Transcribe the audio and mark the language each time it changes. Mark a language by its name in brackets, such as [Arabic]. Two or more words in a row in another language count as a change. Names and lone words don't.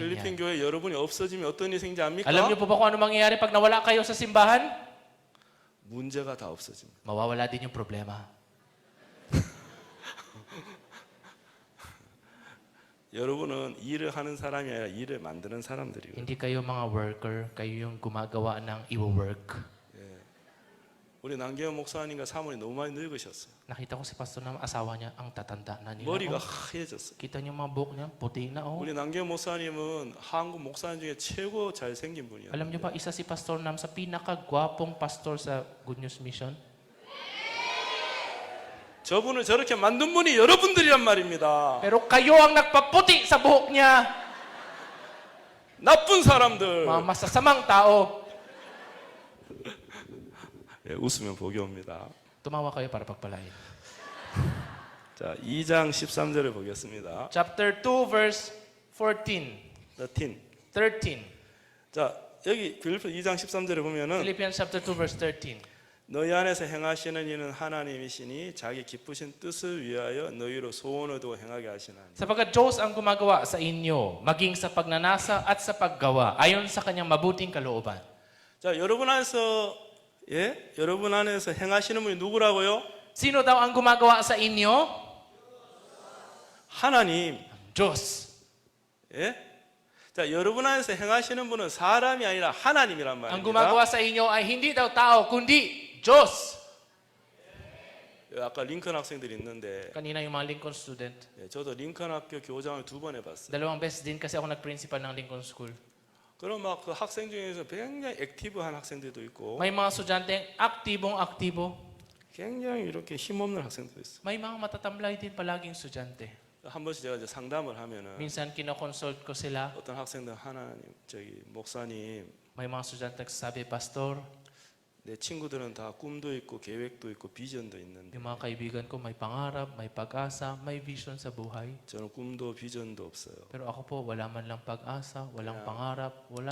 [Korean] 필리핀 [Filipino] yan. [Korean] 교회 여러분이 없어지면 어떤 일이 생기지 않습니까? [Filipino] Alam niyo po ba kung ano mangyayari pag nawala kayo sa simbahan? [Korean] 문제가 다 없어집니다. [Filipino] Mawawala din yung problema. [Korean] 여러분은 일을 하는 사람이 아니라 일을 만드는 사람들이거든요. [Filipino] Hindi kayo mga worker, kayo yung gumagawa ng i-work. [Korean] 우리 남계원 목사님과 사모님 너무 많이 늙으셨어요. [Filipino] Nakita ko si pastor na asawa niya, ang tatanda na nila. [Korean] 머리가 [Filipino] Oh, [Korean] 하얘졌어요. [Filipino] kita niyo mga buhok niya, puti na oh. [Korean] 우리 남계원 목사님은 한국 목사님 중에 최고 잘생긴 분이에요. [Filipino] Alam niyo ba, isa si Pastor Nam sa pinakagwapong pastor sa Good News Mission? [Korean] 저분을 저렇게 만든 분이 여러분들이란 말입니다. [Filipino] Pero kayo ang nagpaputi sa buhok niya. [Korean] 나쁜 사람들. [Filipino] Mga masasamang tao. [Korean] 예, 웃으면 복이 옵니다. [Filipino] Tumawa kayo para pagpalain. [Korean] 자, 2장 13절을 보겠습니다. [English] Chapter 2, verse 14. 13. [Korean] 자, 여기 빌립보 2장 13절에 보면은 [English] Philippians chapter 2, verse 13. [Korean] 너희 안에서 행하시는 이는 하나님이시니 자기 기쁘신 뜻을 위하여 너희로 소원을 두고 행하게 하시나니. [Filipino] Sapagkat Diyos ang gumagawa sa inyo, maging sa pagnanasa at sa paggawa, ayon sa kanyang mabuting kalooban. [Korean] 자, 여러분 안에서 행하시는 분이 누구라고요? [Filipino] Sino daw ang gumagawa sa inyo? [Korean] 하나님. [Filipino] Diyos. [Korean] 예? 자, 여러분 안에서 행하시는 분은 사람이 아니라 하나님이란 [Filipino] Ang [Korean] 말입니다. [Filipino] gumagawa sa inyo ay hindi daw tao, kundi Diyos. [Korean] 아까 링컨 학생들이 있는데 [Filipino] Kanina yung mga Lincoln student. [Korean] 예, 저도 링컨 학교 교장을 2번 해봤어요. [Filipino] 2 beses din kasi ako nag-principal ng Lincoln School. [Korean] 그럼 막 그 학생 중에서 굉장히 액티브한 학생들도 있고 [Filipino] May mga estudyante aktibong-aktibo. [Korean] 굉장히 이렇게 힘없는 학생들도 있어요. [Filipino] May mga matatamlay din palaging estudyante. [Korean] 한 번씩 제가 이제 상담을 하면은 [Filipino] Minsan kinoconsult ko sila. [Korean] 어떤 학생들 하나님 목사님 [Filipino] May mga estudyante nagsasabi, Pastor, [Korean] 내 친구들은 다 꿈도 있고 계획도 있고 비전도 있는데 [Filipino] yung mga kaibigan ko may pangarap, may pag-asa, may vision sa buhay. [Korean] 저는 꿈도 비전도 없어요. [Filipino] Pero ako po, wala man lang pag-asa, walang pangarap, wala